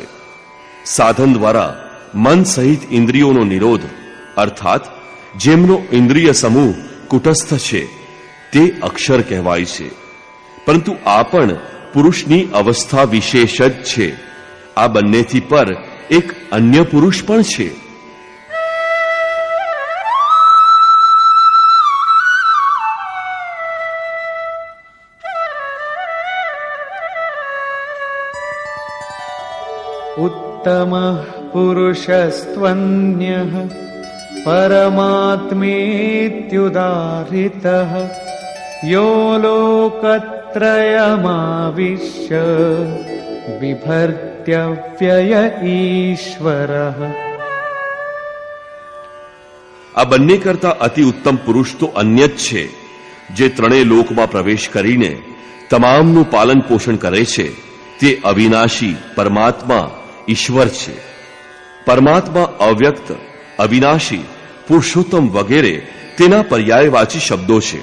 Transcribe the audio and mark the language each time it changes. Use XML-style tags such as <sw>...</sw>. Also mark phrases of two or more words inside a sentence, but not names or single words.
<gu>સાધન દ્વારા મન સહિત ઇન્દ્રિયોનો નિરોધ, અર્થાત જેમનો ઇન્દ્રિય સમૂહ કુટસ્થ છે તે અક્ષર કહેવાય છે. પરંતુ આ પણ પુરુષની અવસ્થા વિશેષ જ છે. આ બંનેથી પર એક અન્ય પુરુષ પણ છે.</gu> <sa>उत्तमः पुरुषस्त्वन्यः परमात्मेत्युदाहृतः यो लोकत्रयमाविश्य बिभर्त्यव्यय ईश्वरः.</sa> <gu>આ બંને કરતા અતિ ઉત્તમ પુરુષ તો અન્ય જ છે, જે ત્રણેય લોકમાં પ્રવેશ કરીને તમામનું પાલન પોષણ કરે છે. તે અવિનાશી પરમાત્મા ઈશ્વર છે. પરમાત્મા અવ્યક્ત, અવિનાશી, પુરુષોત્તમ વગેરે તેના પર્યાયવાચી શબ્દો છે.</gu>